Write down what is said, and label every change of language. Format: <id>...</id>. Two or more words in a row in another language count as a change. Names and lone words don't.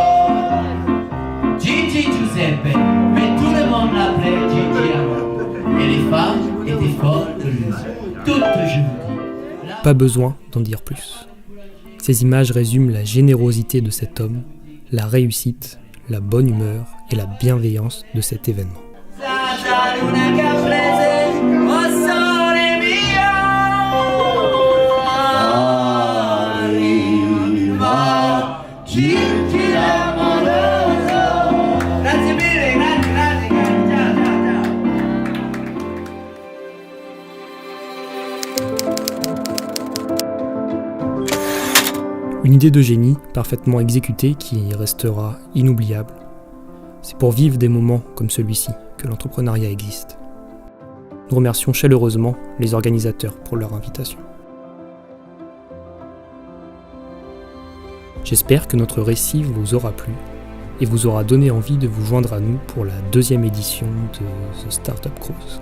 <fr>Gigi Giuseppe, mais tout le monde l'appelait Gigi avant. Et les femmes étaient folles de lui, toutes je vous dis. Pas besoin d'en dire plus. Ces images résument la générosité de cet homme, la réussite, la bonne humeur et la bienveillance de cet événement.</fr> <it>Gigi l'amorosa. Grazie mille, grazie, ciao, ciao, ciao.</it> <fr>Une idée de génie parfaitement exécutée qui restera inoubliable. C'est pour vivre des moments comme celui-ci que l'entrepreneuriat existe. Nous remercions chaleureusement les organisateurs pour leur invitation. J'espère que notre récit vous aura plu et vous aura donné envie de vous joindre à nous pour la 2e édition de The Startup Cruise.</fr>